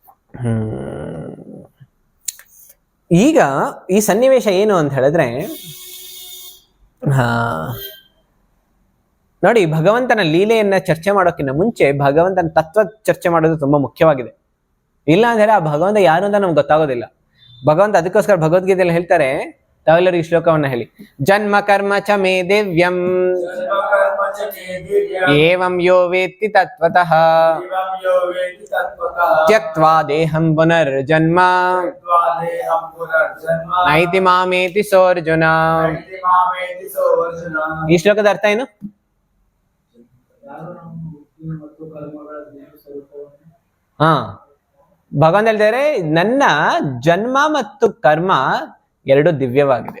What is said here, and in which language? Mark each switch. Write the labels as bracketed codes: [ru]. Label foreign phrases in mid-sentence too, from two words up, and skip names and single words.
[kn] ಈಗ ಈ ಸನ್ನಿವೇಶ ಏನು ಅಂತ ಹೇಳಿದ್ರೆ, ಹಾ ನೋಡಿ, ಭಗವಂತನ ಲೀಲೆಯನ್ನ ಚರ್ಚೆ ಮಾಡೋಕ್ಕಿಂತ ಮುಂಚೆ ಭಗವಂತನ ತತ್ವ ಚರ್ಚೆ ಮಾಡೋದು ತುಂಬಾ ಮುಖ್ಯವಾಗಿದೆ. ಇಲ್ಲ ಅಂದ್ರೆ ಆ ಭಗವಂತ ಯಾರು ಅಂತ ನಮ್ಗೆ ಗೊತ್ತಾಗೋದಿಲ್ಲ. ಭಗವಂತ ಅದಕ್ಕೋಸ್ಕರ ಭಗವದ್ಗೀತೆಯಲ್ಲಿ ಹೇಳ್ತಾರೆ, ತಾವೆಲ್ಲರೂ ಈ ಶ್ಲೋಕವನ್ನ ಹೇಳಿ. [sa] ಜನ್ಮ ಕರ್ಮ ಚ ಮೇ ದಿವ್ಯಂ ಏವಂ ಯೋ ವೇತ್ತಿ ತತ್ವತಃ ತ್ಯಕ್ತ್ವಾ ದೇಹಂ ಪುನರ್ಜನ್ಮ ನೈತಿ ಮಾಮೇತಿ ಸೋರ್ಜುನ. [kn] ಈ ಶ್ಲೋಕದ ಅರ್ಥ ಏನು? ಹಾ, ಭಗವಂತ ಹೇಳ್ತಾರೆ, ನನ್ನ ಜನ್ಮ ಮತ್ತು ಕರ್ಮ ಎರಡು ದಿವ್ಯವಾಗಿದೆ.